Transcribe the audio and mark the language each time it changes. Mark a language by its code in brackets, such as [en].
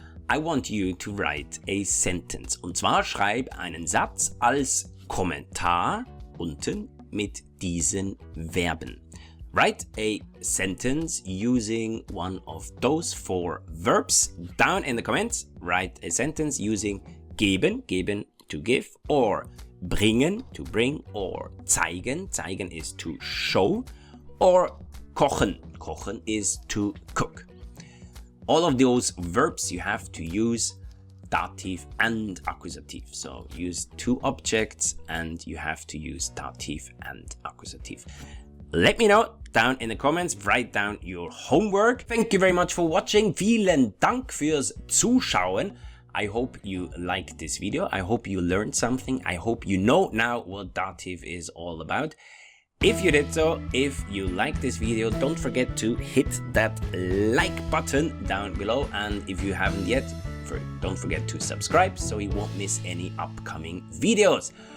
[en] I want you to write a sentence. [de] Und zwar schreib einen Satz als Kommentar unten mit diesen Verben. [en] Write a sentence using one of those 4 verbs. Down in the comments, write a sentence using geben, geben to give, or bringen, to bring, or zeigen, zeigen is to show, or kochen, kochen is to cook. All of those verbs you have to use Dativ and Accusative. So use 2 objects and you have to use Dativ and Accusative. Let me know down in the comments, write down your homework. Thank you very much for watching. [de] Vielen Dank fürs Zuschauen. [en] I hope you liked this video. I hope you learned something. I hope you know now what Dativ is all about. If you did so, if you liked this video, don't forget to hit that like button down below. And if you haven't yet, don't forget to subscribe so you won't miss any upcoming videos.